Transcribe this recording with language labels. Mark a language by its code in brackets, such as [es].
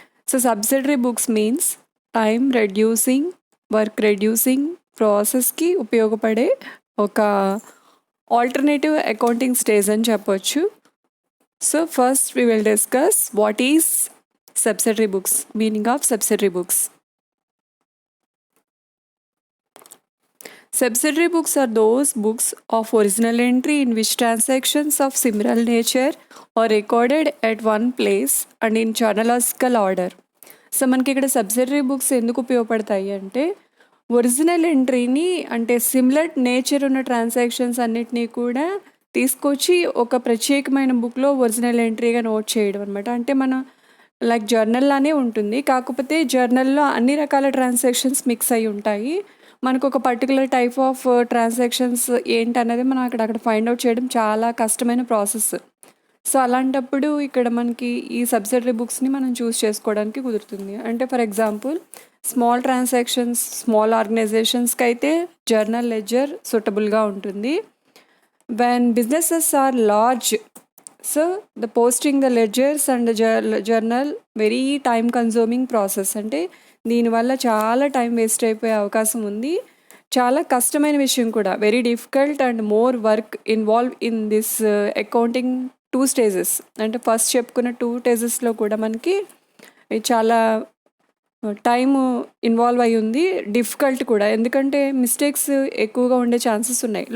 [te] So subsidiary books means time reducing, work reducing ప్రాసెస్కి ఉపయోగపడే ఒక alternative accounting stage అని చెప్పొచ్చు. [en] So first we will discuss what is subsidiary books, meaning of subsidiary books. Subsidiary books are those books of original entry in which transactions of similar nature are recorded at one place and in chronological order. [te] So మనకి ఇక్కడ subsidiary books ఎందుకు ఉపయోగపడతాయి అంటే original ఎంట్రీని, అంటే similar nature ఉన్న transactions అన్నిటినీ కూడా తీసుకొచ్చి ఒక ప్రత్యేకమైన బుక్లో ఒరిజినల్ ఎంట్రీగా నోట్ చేయడం అనమాట. అంటే మనం లైక్ జర్నల్లానే ఉంటుంది, కాకపోతే జర్నల్లో అన్ని రకాల ట్రాన్సాక్షన్స్ మిక్స్ అయి ఉంటాయి. మనకు ఒక పర్టికులర్ టైప్ ఆఫ్ ట్రాన్సాక్షన్స్ ఏంటనేది మనం అక్కడ ఫైండ్ అవుట్ చేయడం చాలా కష్టమైన ప్రాసెస్. సో అలాంటప్పుడు ఇక్కడ మనకి ఈ సబ్సిడరీ బుక్స్ని మనం చూస్ చేసుకోవడానికి కుదురుతుంది. అంటే for example small transactions, small ఆర్గనైజేషన్స్కి అయితే జర్నల్ లెడ్జర్ సూటబుల్గా ఉంటుంది. [en] when businesses are large, so the posting the ledgers and the journal very time consuming process. [te] అంటే దీనివల్ల చాలా టైం వేస్ట్ అయిపోయే అవకాశం ఉంది, చాలా కష్టమైన విషయం కూడా, [en] Very difficult and more work involve in this accounting 2 stages. [te] అంటే ఫస్ట్ చెప్పుకున్న 2 స్టేజెస్లో కూడా మనకి చాలా టైము ఇన్వాల్వ్ అయి ఉంది, డిఫికల్ట్ కూడా, ఎందుకంటే మిస్టేక్స్ ఎక్కువగా ఉండే ఛాన్సెస్ ఉన్నాయి.